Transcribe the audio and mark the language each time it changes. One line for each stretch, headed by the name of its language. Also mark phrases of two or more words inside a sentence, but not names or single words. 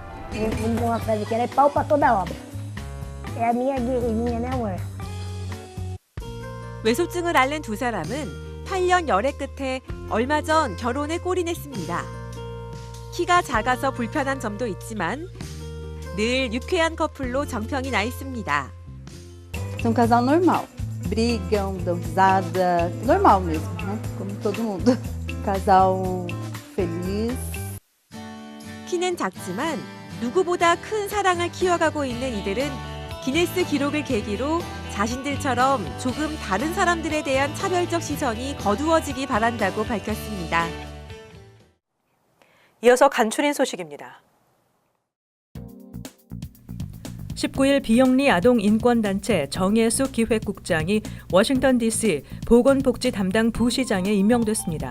Korean: 외소증을 앓는 두 사람은 8년 열애 끝에 얼마 전 결혼에 골인했습니다. 키가 작아서 불편한 점도 있지만 늘 유쾌한 커플로 정평이 나 있습니다.
Portuguese: São um casal normal. Brigam, dão risada, normal mesmo, né? Como todo mundo. Casal feliz.
Korean: 키는 작지만 누구보다 큰 사랑을 키워가고 있는 이들은 기네스 기록을 계기로 자신들처럼 조금 다른 사람들에 대한 차별적 시선이 거두어지기 바란다고 밝혔습니다. 이어서 간추린 소식입니다. 19일 비영리 아동인권단체 정혜숙 기획국장이 워싱턴 DC 보건복지 담당 부시장에 임명됐습니다.